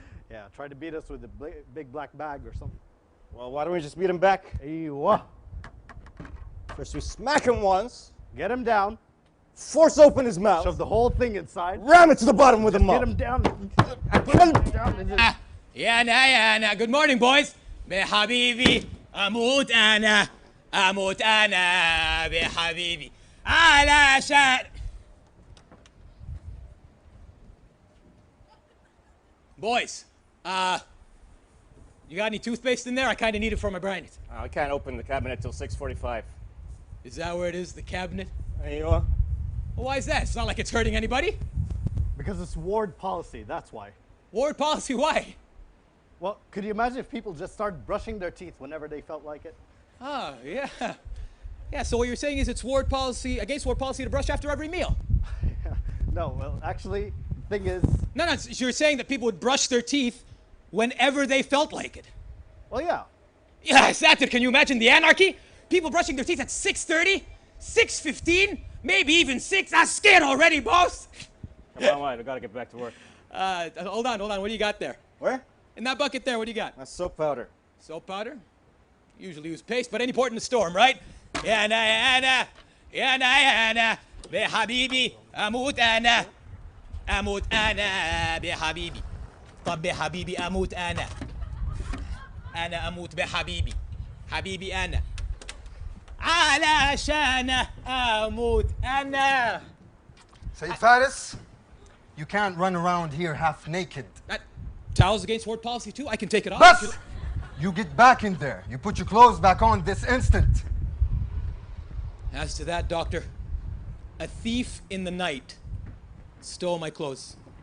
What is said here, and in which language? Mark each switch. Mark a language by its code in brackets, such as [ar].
[en] Yeah, try to beat us with a big black bag or something. Well, why don't we just beat him back? Aywa. First we smack him once. Get him down. Force open his mouth. Shove the whole thing inside. Ram it to the bottom with a mop. Get him down. Put him down. [ar] يا أنا. [en] Good morning, boys. [ar] بحبيبي أموت أنا بحبيبي على شان. [en] Boys, you got any toothpaste in there? I kind of need it for my brain. I can't open the cabinet till 6:45. Is that where it is, the cabinet? There you are. Well, why is that? It's not like it's hurting anybody. Because it's ward policy, that's why. Ward policy, why? Well, could you imagine if people just started brushing their teeth whenever they felt like it? Oh, yeah. Yeah, so what you're saying is it's against ward policy to brush after every meal? No, well, actually, the thing is... No, you're saying that people would brush their teeth whenever they felt like it. Well, yeah. Yeah, Shatha, can you imagine the anarchy? People brushing their teeth at 6:30, 6:15, maybe even 6. I'm scared already, boss. Come on, I gotta get back to work. Hold on. What do you got there? Where? In that bucket there, what do you got? That's soap powder. Soap powder? Usually use paste, but any port in the storm, right? [ar] يا أنا يا أنا بحبيبي أموت أنا أموت أنا بحبيبي طب بحبيبي أموت أنا أموت بحبيبي حبيبي أنا علشان أموت أنا. [en] Sayyid Faris, you can't run around here half naked. That towels against ward policy too? I can take it off. Bas! You get back in there. You put your clothes back on this instant. As to that, Doctor, a thief in the night stole my clothes.